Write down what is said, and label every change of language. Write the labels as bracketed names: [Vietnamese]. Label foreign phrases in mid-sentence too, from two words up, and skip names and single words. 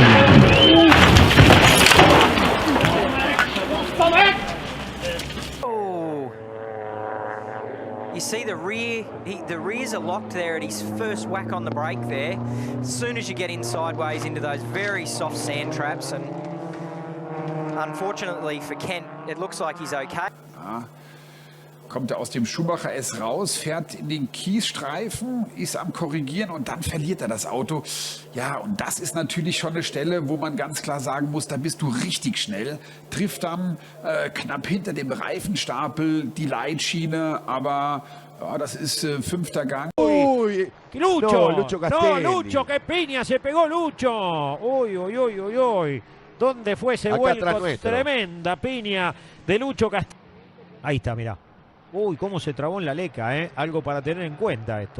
[English] Oh, you see the rears are locked there at his first whack on the brake there. As soon as you get in sideways into those very soft sand traps, and unfortunately for Kent, it looks like he's okay. [German] Kommt er aus dem Schumacher S raus, fährt in den Kiesstreifen, ist am Korrigieren und dann verliert er das Auto. Ja, und das ist natürlich schon eine Stelle, wo man ganz klar sagen muss, da bist du richtig schnell. Trifft dann knapp hinter dem Reifenstapel die Leitschiene, aber ja, das ist 5. Gang. [Spanish] Uy, Lucho, no, Lucho Castelli. No, Lucho, que piña, se pegó Lucho. Uy, uy, uy, uy, uy. ¿Dónde fue ese vuelco? Tremenda piña de Lucho Castelli. Ahí está, mirá. Uy, cómo se trabó en la leca, ¿eh? Algo para tener en cuenta esto.